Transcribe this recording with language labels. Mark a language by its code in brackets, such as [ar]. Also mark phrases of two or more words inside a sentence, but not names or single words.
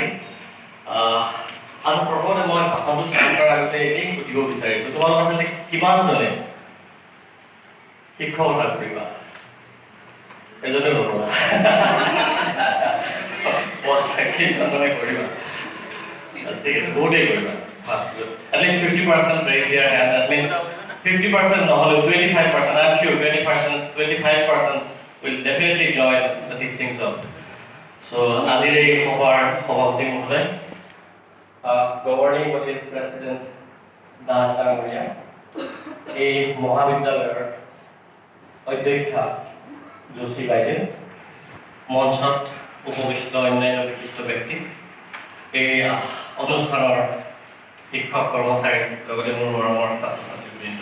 [as] আৰু প্ৰথমতে মই ভাষণটো ষ্টাৰ্ট কৰাৰ আগতে এনেই সুধিব বিচাৰিছোঁ, তোমালোক আচলতে কিমানজনে শিক্ষকতা কৰিবা? এজনে নকৰা, কেইজনে কৰিবা? ঠিক আছে, বহুতেই কৰিবা। [en] At least 50% raise your hand. That means 50% নহ'লেও 25%. I'm sure 25% will definitely join the teaching job. [as] So আজিৰ এই সভাৰ সভাপতি মহোদয়, [en] governing body [as] প্ৰেচিডেণ্ট দাস ডাঙৰীয়া, এই মহাবিদ্যালয়ৰ অধ্যক্ষা যোশী বাইদেউ, মঞ্চত উপবিষ্ট অন্যান্য বিশিষ্ট ব্যক্তি, এই অনুষ্ঠানৰ শিক্ষক কৰ্মচাৰী, লগতে মোৰ মৰমৰ ছাত্ৰ ছাত্ৰীবৃন্দ।